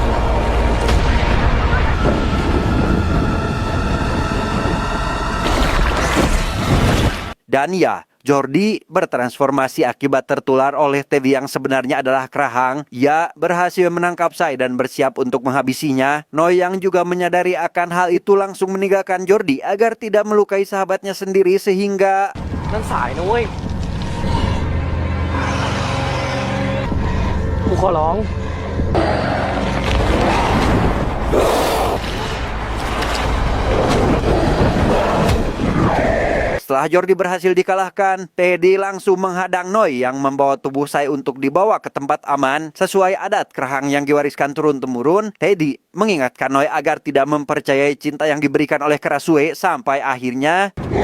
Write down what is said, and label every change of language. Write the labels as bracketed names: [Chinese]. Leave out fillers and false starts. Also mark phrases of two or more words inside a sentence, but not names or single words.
[Indonesian] Dan ya, Jordi bertransformasi akibat tertular oleh Teddy yang sebenarnya adalah Krahang. Ia berhasil menangkap Sai dan bersiap untuk menghabisinya. Noy yang juga menyadari akan hal itu langsung meninggalkan Jordi agar tidak melukai sahabatnya sendiri sehingga... [Thai] นั่นสายนะเว้ยกูขอร้อง [Indonesian] Setelah Jordi berhasil dikalahkan, Teddy langsung menghadang Noy yang membawa tubuh Sai untuk dibawa ke tempat aman. Sesuai adat Krahang yang diwariskan turun-temurun, Teddy mengingatkan Noy agar tidak mempercayai cinta yang diberikan oleh Krasue sampai akhirnya...